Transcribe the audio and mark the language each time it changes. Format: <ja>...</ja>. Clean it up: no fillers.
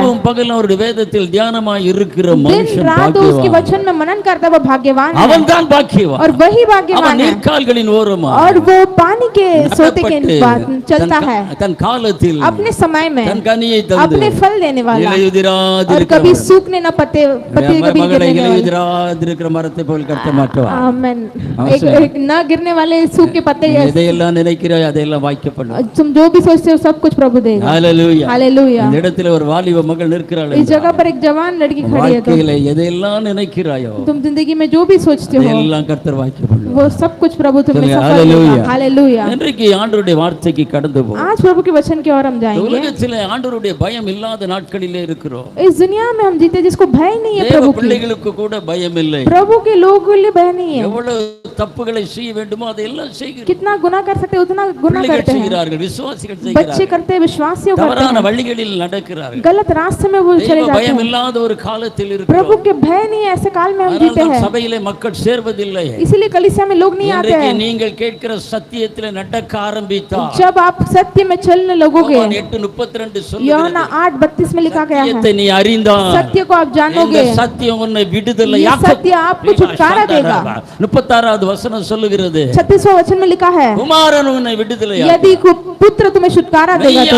<ta>இரவும் பகலும் அவருடைய வேதத்தில் தியானமாய் இருக்கிற</ta> <hi>दिन</hi> <ta>மனுஷன்</ta> <hi>रात उसके</hi> <ta>பாக்கியவான்.</ta> <hi>वचन में मनन करता है, वो भाग्यवान है।</hi> <ta>அவன் தான் பாக்கியவான்.</ta> <hi>और वही भाग्यवान</hi> <ta>அவன்</ta> <hi>है,</hi> <ta>நீர்க்கால்களின் ஓரமா</ta> <hi>और वो पानी के सोते के बाद चलता है,</hi> <ta>தன் காலத்தில்</ta> <hi>अपने समय में</hi> <ta>தன் கனியை தந்து</ta> <hi>अपने फल देने वाला, और</hi> <ta>இலையுதிராதிருக்கிற</ta> <hi>कभी सूखने न पत्ते कभी</hi> <ta>மகளை</ta> <hi>गिरने वाले।</hi> <ta>இலையுதிராதிருக்கிற மரத்தை போல் கர்த்தர் மாற்றுவார்.</ta> <hi>आमेन। एक न गिरने वाले सूखे पत्ते जैसे।</hi> <ta>எதையெல்லாம் நினைக்கிறாய் அதையெல்லாம் வாய்க்க பண்ணுவார்.</ta> <hi>तुम जो भी सोचते हो सब कुछ प्रभु देगा।</hi> <ta>ஹalleluya.</ta> <hi>हालेलुया।</hi> <ta>இந்த இடத்துல ஒரு வாலிப மகள் நிற்கிறாள்.</ta> <hi>इस जगह पर एक जवान लड़की खड़ी है, तो</hi> <ta>வாழ்க்கையில எதையெல்லாம் நினைக்கிறாயோ</ta> <hi>तुम जिंदगी में जो भी सोचते हो</hi> <ta>எல்லாம் கர்த்தர் வாய்க்க பண்ணுவார்.</ta> <hi>वो सब कुछ प्रभु तुम्हें सफल हालेलुया। करेगा। हालेलुया।</hi> <ta>இன்றைக்கு ஆண்டவருடைய வார்த்தைக்கு கடந்து போ.</ta> <hi>आज प्रभु के वचन की ओर हम जाएंगे।</hi> <ta>உலகத்திலே ஆண்டவருடைய பயம் இல்லாத நாட்களிலே இருக்கிறோம்.</ta> <hi>इस दुनिया में हम जीते जिसको भय नहीं है</hi> <ta>தேவ</ta> <hi>प्रभु की,</hi> <ta>பிள்ளைகளுக்கு கூட பயம் இல்லை.</ta> <hi>प्रभु के लोगों के लिए भय नहीं है।</hi> <ta>எவ்வளவு தப்புகளை செய்ய வேண்டுமோ அதையெல்லாம் செய்கிறார்கள்.</ta> <hi>कितना गुनाह कर सकते उतना गुनाह</hi> <ta>பிள்ளைகள்</ta> <hi>करते हैं,</hi> <ta>செய்கிறார்கள், விசுவாசிகள்</ta> <hi>बच्चे</hi> <ta>செய்கிறார்கள்,</ta> <hi>करते हैं, विश्वासियों करते</hi> <ta>தவறான</ta> <hi>हैं,</hi> <ta>வழிகளில் நடக்கிறார்கள்.</ta> <hi>गलत रास्ते में वो चले</hi> <ta>தேவ</ta> <hi>जाते</hi> <ta>பயம்</ta> <hi>हैं।</hi> <ta>இல்லாத ஒரு காலத்தில்</ta> <hi>प्रभु</hi> <ta>இருக்கிறோம்.</ta> <hi>के भय नहीं है, ऐसे काल में हम जीते</hi> <ta>அதனால்தான்</ta> <hi>हैं,</hi> <ta>சபையிலே மக்கள் சேர்வதில்லை.</ta> <hi>इसीलिए कलीसिया में लोग नहीं आते</hi> <ta>இன்றைக்கு</ta> <hi>हैं।</hi> <ta>நீங்கள் கேட்கிற சத்தியத்திலே நடக்க ஆரம்பித்தால்</ta> <hi>जब आप सत्य में चलने लगोगे,</hi> <ta>யோவான் 8:32 சொல்லுகிறது,</ta> <hi>யோனா 8:32 में लिखा गया है,</hi> <ta>சத்தியத்தை நீ அறிந்தால்</ta> <hi>सत्य को आप जानोगे,</hi> <ta>இந்த சத்தியம் உன்னை</ta> <hi>ये</hi> <ta>விடுதலையாக்கும்.</ta> <hi>सत्य आपको छुटकारा देगा।</hi> <ta>36வது வசனம் சொல்லுகிறது,</ta> <hi>36वां वचन में लिखा है,</hi> <ta>குமாரன் உன்னை விடுதலையாக்கும்.</ta> <hi>यदि पुत्र तुम्हें छुटकारा देगा तो</hi>